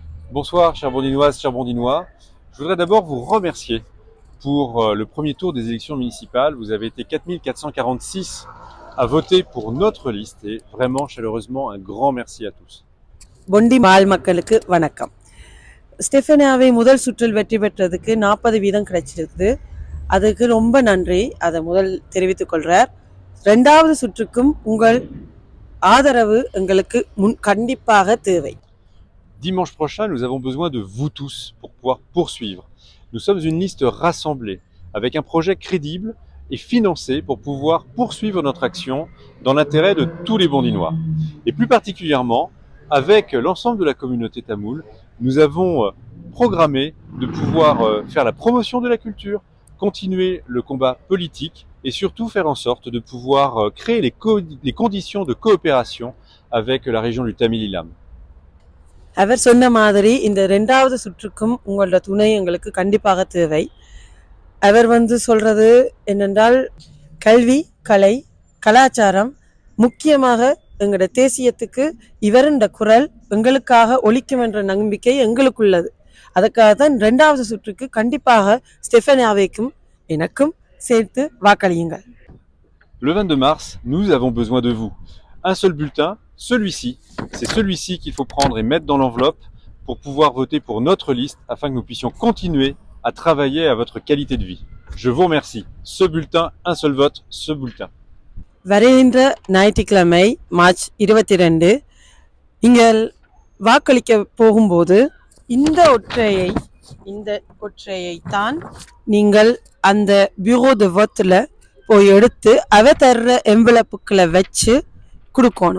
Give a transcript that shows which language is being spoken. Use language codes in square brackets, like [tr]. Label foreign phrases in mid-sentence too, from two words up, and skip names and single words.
[fr] Bonsoir, chères Bondinoises, chers Bondinois. Je voudrais d'abord vous remercier pour le premier tour des élections municipales. Vous avez été 4446 à voter pour notre liste et vraiment chaleureusement un grand merci à tous. [ta] பொண்டி மால் மக்களுக்கு வணக்கம். ஸ்டெஃபனியாவை முதல் சுற்றில் வெற்றி பெற்றதுக்கு 40% கிடைச்சிருக்கு. அதுக்கு ரொம்ப நன்றி. அதை முதல் தெரிவித்துக் கொள்றார். இரண்டாவது சுற்றுக்கும் உங்கள் ஆதரவு எங்களுக்கு கண்டிப்பாக தேவை. [fr] Dimanche prochain, nous avons besoin de vous tous pour pouvoir poursuivre. Nous sommes une liste rassemblée avec un projet crédible et financé pour pouvoir poursuivre notre action dans l'intérêt de tous les Bondinois. Et plus particulièrement, avec l'ensemble de la communauté tamoule, nous avons programmé de pouvoir faire la promotion de la culture, continuer le combat politique et surtout faire en sorte de pouvoir créer les conditions de coopération avec la région du Tamil Ilam. [ta] அவர் சொன்ன மாதிரி இந்த இரண்டாவது சுற்றுக்கும் உங்களோட துணை எங்களுக்கு கண்டிப்பாக தேவை. அவர் சொல்றது என்னென்றால் கல்வி, கலை, கலாச்சாரம் முக்கியமாக எங்களோட தேசியத்துக்கு இவருண்ட குரல் எங்களுக்காக ஒலிக்கும் என்ற நம்பிக்கை எங்களுக்குள்ளது. அதுக்காக தான் இரண்டாவது சுற்றுக்கு கண்டிப்பாக ஸ்டெஃபனியாவைக்கும் எனக்கும் சேர்த்து வாக்களியுங்கள். [fr] Le 22 mars, nous avons besoin de vous. Un seul bulletin, celui-ci. C'est celui-ci qu'il faut prendre et mettre dans l'enveloppe pour pouvoir voter pour notre liste afin que nous puissions continuer à travailler à votre qualité de vie. Je vous remercie. Ce bulletin, un seul vote, ce bulletin. [ta] வருகின்ற ஞாயிற்றுக்கிழமை மார்ச் 22 நீங்கள் வாக்களிக்க போகும்போது இந்த ஒற்றையை தான் நீங்கள் அந்த [fr] bureau de vote [ta] போய் எடுத்து அவ தர்ற என்வலப்புக்களை வச்சு கொடுக்கணும்.